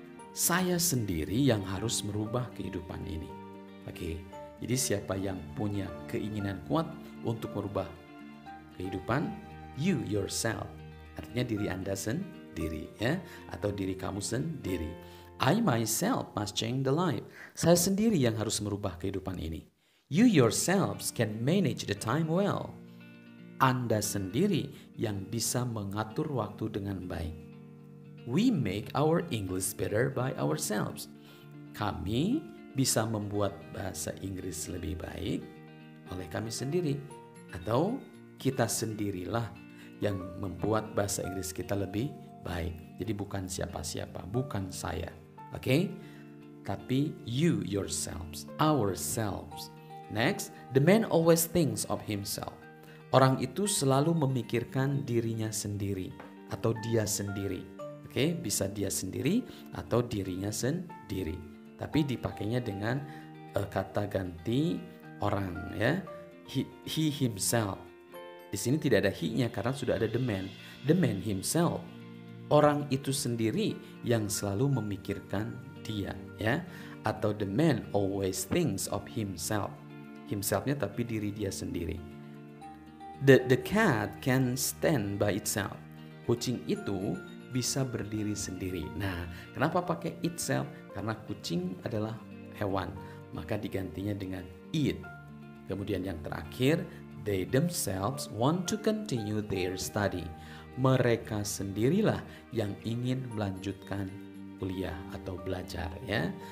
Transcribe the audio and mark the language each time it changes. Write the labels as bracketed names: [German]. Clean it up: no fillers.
[Indonesian] Saya sendiri yang harus merubah kehidupan ini. Oke, jadi siapa yang punya keinginan kuat untuk merubah kehidupan? [English] You yourself. [Indonesian] Artinya diri Anda sendiri, ya, atau diri kamu sendiri. [English] I myself must change the life. [Indonesian] Saya sendiri yang harus merubah kehidupan ini. [English] You yourselves can manage the time well. [Indonesian] Anda sendiri yang bisa mengatur waktu dengan baik. [English] We make our English better by ourselves. [Indonesian] Kami bisa membuat bahasa Inggris lebih baik oleh kami sendiri. Atau kita sendirilah yang membuat bahasa Inggris kita lebih baik. Jadi bukan siapa-siapa, bukan saya. Oke? Tapi [English] you yourselves, ourselves. Next, the man always thinks of himself. [Indonesian] Orang itu selalu memikirkan dirinya sendiri atau dia sendiri. Oke, bisa dia sendiri atau dirinya sendiri. Tapi dipakainya dengan kata ganti orang, ya. [English] He himself. [Indonesian] Di sini tidak ada he-nya karena sudah ada the man. [English] The man himself. [Indonesian] Orang itu sendiri yang selalu memikirkan dia, ya. Atau [English] the man always thinks of himself. [Indonesian] Himself-nya tapi diri dia sendiri. [English] The cat can stand by itself. [Indonesian] Kucing itu bisa berdiri sendiri. Nah, kenapa pakai itself? Karena kucing adalah hewan, maka digantinya dengan it. Kemudian yang terakhir, [English] they themselves want to continue their study. [Indonesian] Mereka sendirilah yang ingin melanjutkan kuliah atau belajar, ya.